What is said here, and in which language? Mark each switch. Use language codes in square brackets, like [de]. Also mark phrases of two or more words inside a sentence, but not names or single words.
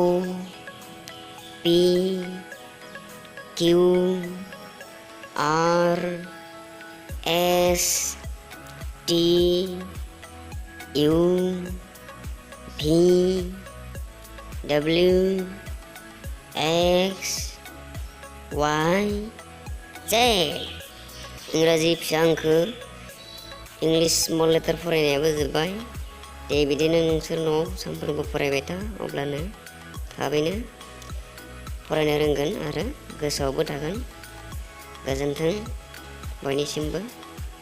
[en] P Q R S T U V W X Y Z. [brx] इंराजि फिसा हांखो [en] English small letter [brx] फरायनायाबो जोब्बाय। दे बिदिनो नोंसोर न'आव सानफ्रोमबो फरायबाय था, अब्लानो थाबैनो फरायनो रोंगोन आरो गोसोआवबो थागोन। गोजोन्थों बयनिसिमबो।